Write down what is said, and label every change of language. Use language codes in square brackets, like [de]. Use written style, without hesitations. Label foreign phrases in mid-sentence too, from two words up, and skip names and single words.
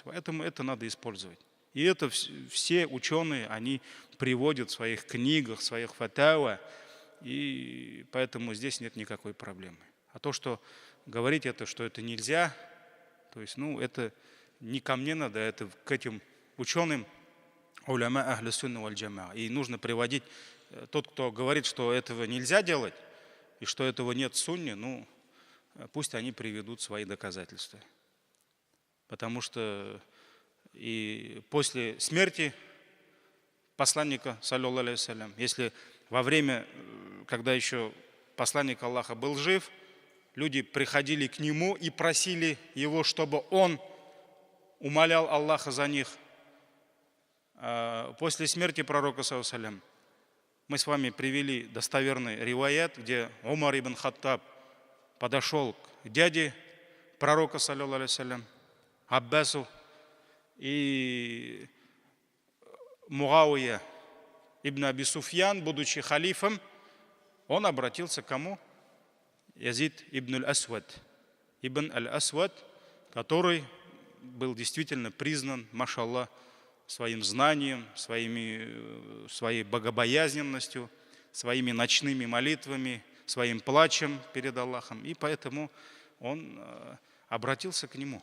[ru] Поэтому это надо использовать. И это все ученые, они приводят в своих книгах, в своих фатава, и поэтому здесь нет никакой проблемы. А то, что говорить это, что это нельзя, то есть, это не ко мне надо, это к этим ученым, [ar] علماء أهل السنة والجماعة. [ru] И нужно приводить, тот, кто говорит, что этого нельзя делать, и что этого нет в сунне, пусть они приведут свои доказательства. Потому что и после смерти посланника, [ar] صلى الله عليه وسلم, [ru] если во время, когда еще посланник Аллаха был жив, люди приходили к нему и просили его, чтобы он умолял Аллаха за них. После смерти пророка, [ar] صلى الله عليه وسلم, [ru] мы с вами привели достоверный риваят, где Умар ибн Хаттаб подошел к дяде пророка, [ar] صلى الله عليه وسلم, [ru] Аббасу, и Муавия ибн Аби Суфьян, будучи халифом, он обратился к кому? Язид ибн аль-Асвад. Ибн аль-Асвад, который был действительно признан, машаллах, своим знанием, своей богобоязненностью, своими ночными молитвами, своим плачем перед Аллахом. И поэтому он обратился к нему.